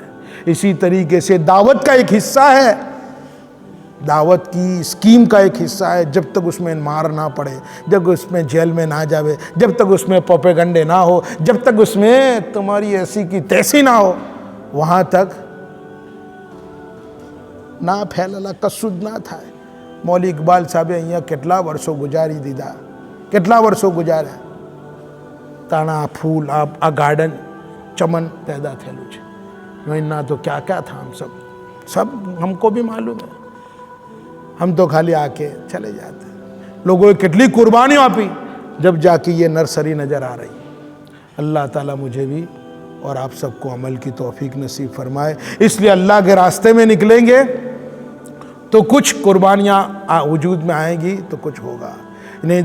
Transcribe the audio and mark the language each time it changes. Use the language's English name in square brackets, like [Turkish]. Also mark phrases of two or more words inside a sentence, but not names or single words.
[Urdu] اسی طریقے سے دعوت کا ایک حصہ ہے، دعوت کی اسکیم کا ایک حصہ ہے، جب تک اس میں مار نہ پڑے، جب اس میں جیل میں نہ جاوے، جب تک اس میں پروپیگنڈے نہ ہو، جب تک اس میں تمہاری ایسی کی تیسی نہ ہو، وہاں تک نہ پھیللا کسود نہ تھا۔ [Gujarati] مولی اقبال صاحب અહીંયા કેટલા વર્ષો ગુજારી દીધા، કેટલા વર્ષો ગુજાર્યા، તાણા ફૂલ આ ગાર્ડન ચમન પેદા થયેલું છે، એના તો [Urdu] کیا کیا تھا، ہم سب ہم کو بھی معلوم ہے، ہم تو خالی آ کے چلے جاتے ہیں۔ لوگوں نے کتنی قربانیاں آپی، جب جا کے یہ نرسری نظر آ رہی۔ اللہ تعالیٰ مجھے بھی اور آپ سب کو عمل کی توفیق نصیب فرمائے۔ اس لیے اللہ کے راستے میں نکلیں گے تو کچھ قربانیاں وجود میں آئیں گی تو کچھ ہوگا نہیں۔